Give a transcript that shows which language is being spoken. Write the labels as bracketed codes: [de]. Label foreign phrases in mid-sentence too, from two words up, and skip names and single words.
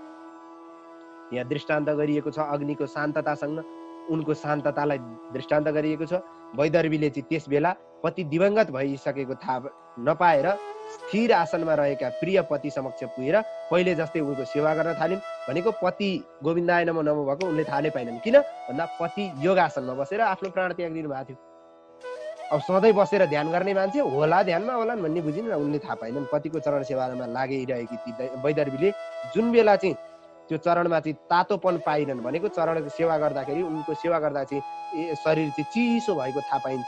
[ne] यहाँ दृष्टान्त गरिएको छ अग्निको शान्ततासँग उनको शान्ततालाई दृष्टान्त गरिएको छ। वैदर्भीले चाहिँ त्यस बेला पति दिवंगत भइसकेको थाहा नपाएर स्थिर आसनमा रहेका प्रिय पति समक्ष पुगेर पहिले जस्तै उनको सेवा गर्न थालिन्। भनेको पति [sa] गोविन्दाय नमो नमो [ne] भएको उनले थाहा नै पाइनन्। किन भन्दा पति योग आसनमा बसेर आफ्नो प्राण त्याग दिनु भएको थियो। अब सधैँ बसेर ध्यान गर्ने मान्छे होला ध्यानमा होलान् भन्ने बुझिन् र उनले थाहा पाइनन्। पतिको चरण सेवामा लागिरहेकी ती वैदर्भीले जुन बेला चाहिँ त्यो चरणमा चाहिँ तातोपन पाइनन्, भनेको चरणको सेवा गर्दाखेरि उनको सेवा गर्दा चाहिँ शरीर चाहिँ चिसो भएको थाहा पाइन्।